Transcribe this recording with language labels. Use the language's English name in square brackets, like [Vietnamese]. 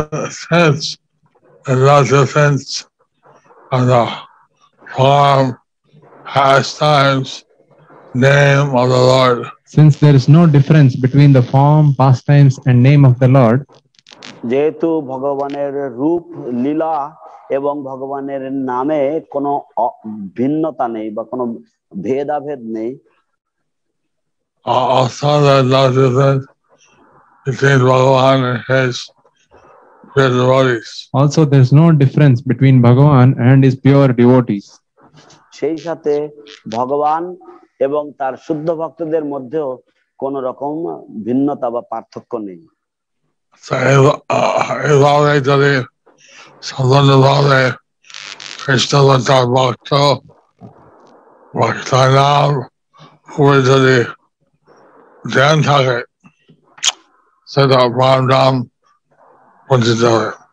[English] Since there's no difference on the form, pastimes, name of the Lord. Since there is no difference between the form, pastimes, and name of the Lord, [Bangla] যেহেতু ভগবানের রূপ লীলা এবং ভগবানের নামে কোনো ভিন্নতা নেই বা কোনো ভেদাভেদ নেই, [English] also there's no difference between Bhagavan and his pure devotees. Also, there's no difference between Bhagavan and his pure devotees. [Bangla] সেই সাথে ভগবান এবং তার শুদ্ধ ভক্তদের মধ্যেও কোন রকম ভিন্নতা বা পার্থক্য নেই। [English] So he's already [Bangla] যদি সম্বন্ধভাবে কৃষ্ণ তার ভক্ত ভক্তার নাম উপরে যদি ধ্যান থাকে সেটা প্রাণ নাম পঞ্চিত হবে।